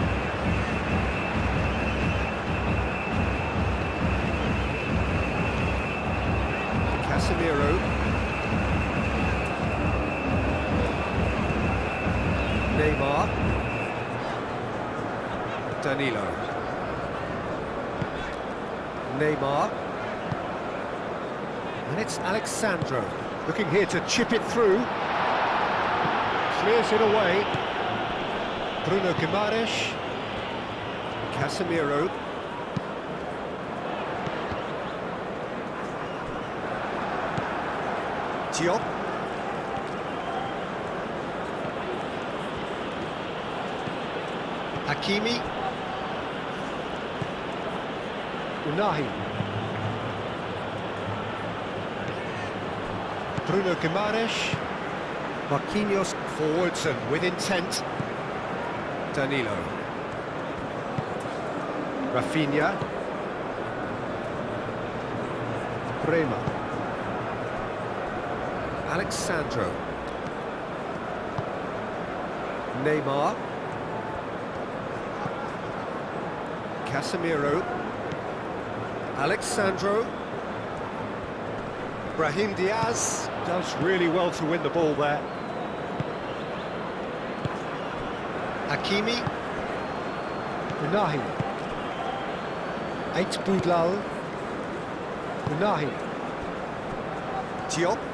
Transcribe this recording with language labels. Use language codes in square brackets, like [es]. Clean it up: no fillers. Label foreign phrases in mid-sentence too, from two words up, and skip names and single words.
[en] Casemiro. Neymar. Danilo. Neymar. And it's Alexandro. Looking here to chip it through. Clears it away. Bruno Guimaraes. Casemiro. Diop. Hakimi. Unahi. Bruno Guimaraes. Marquinhos forwards and with intent. Danilo. Rafinha. Prema. Alexandro. Neymar. Casemiro. Alexandro. Brahim Diaz does really well to win the ball there. Hakimi. Unahi. Ait Boudlal. Unahi. Diop.